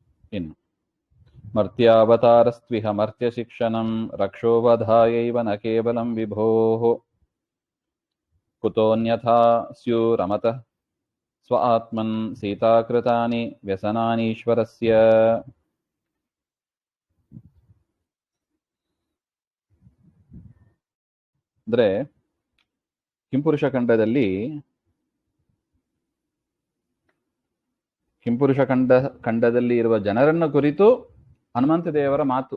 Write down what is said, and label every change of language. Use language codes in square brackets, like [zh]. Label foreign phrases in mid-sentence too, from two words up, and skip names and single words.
[sa] ಇನ್ನು ಮರ್ತ್ಯಾವತಾರಸ್ತ್ವಿಹ ಮರ್ತ್ಯ ಶಿಕ್ಷಣಂ ರಕ್ಷೋವಧಾಯೈವ ನ ಕೇವಲಂ ವಿಭೋಃ ಕುತೋನ್ಯಥಾ ಸ್ಯುರಮತಃ ಸ್ವ ಆತ್ಮನ್ ಸೀತಾಕೃತಾನಿ ವ್ಯಸನಾನೀಶ್ವರಸ್ಯ. [kn] ಅಂದ್ರೆ ಕಿಂಪುರುಷ ಖಂಡದಲ್ಲಿ ಇರುವ ಜನರನ್ನು ಕುರಿತು ಹನುಮಂತ ದೇವರ ಮಾತು.